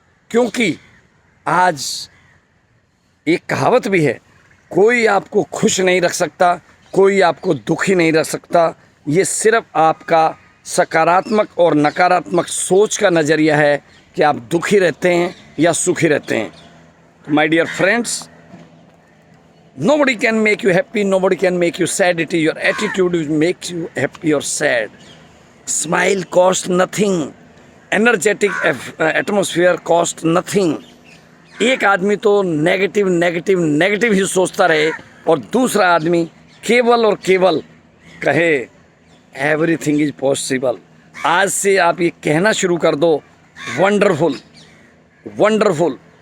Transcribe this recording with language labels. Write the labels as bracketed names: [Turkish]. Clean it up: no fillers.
[Hindi] क्योंकि आज एक कहावत भी है, कोई आपको खुश नहीं रख सकता, कोई आपको दुखी नहीं रख सकता। ये सिर्फ आपका सकारात्मक और नकारात्मक सोच का नज़रिया है कि आप दुखी रहते हैं या सुखी रहते हैं। [English] My dear friends, Nobody can make you happy, nobody can make you sad. It is your attitude which makes you happy or sad. Smile cost nothing. Energetic atmosphere cost nothing. [Hindi] एक आदमी तो नेगेटिव नेगेटिव नेगेटिव ही सोचता रहे और दूसरा आदमी केवल और केवल कहे [English] Everything is possible. [Hindi] आज से आप ये कहना शुरू कर दो, [English] Wonderful wonderful.